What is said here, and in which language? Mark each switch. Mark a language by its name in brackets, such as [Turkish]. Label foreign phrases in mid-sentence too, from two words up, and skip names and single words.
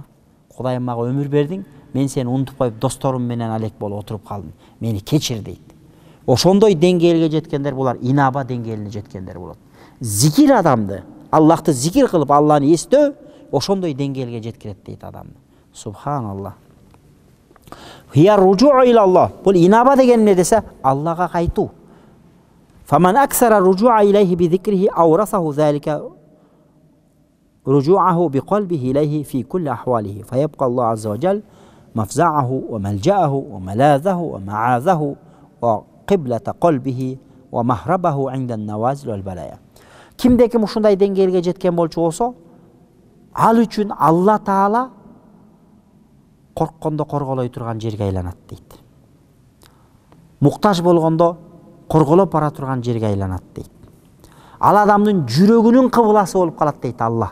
[Kyrgyz] Кудайым мага өмүр бердиң, мен сени унутуп коюп досторум менен алек болуп отуруп калдым. Мени кечир дейт. Ошондой деңгээлге жеткендер булар инаба деңгээлине жеткендер болот. Зикир адамды, Аллахты зикир кылып, Алланы эстөө ошондой деңгээлге жеткирет дейт адамды. [Arabic] سبحان الله. هي الرجوع إلى الله. [Kyrgyz] Бул инаба деген эмне десе, Аллага кайтуу. [Arabic] فمن أكثر الرجوع إليه بذكره أورثه ذلك رجوعه بقلبه إليه في كل أحواله فيبقى الله عز وجل مفزعه وملجأه وملاذه ومعاذه وقبلة قلبه ومهربه عند النوازل والبلايا. [Kyrgyz] Kimde kim ушундай деңгээлге жеткен болчу болсо, ал үчүн Алла Таала корккондо корголой турган жерге айланат дейт. Муктаж болгондо корголоп бара турган жерге айланат дейт. Ал адамдын жүрөгүнүн кыбыласы болуп калат дейт Алла.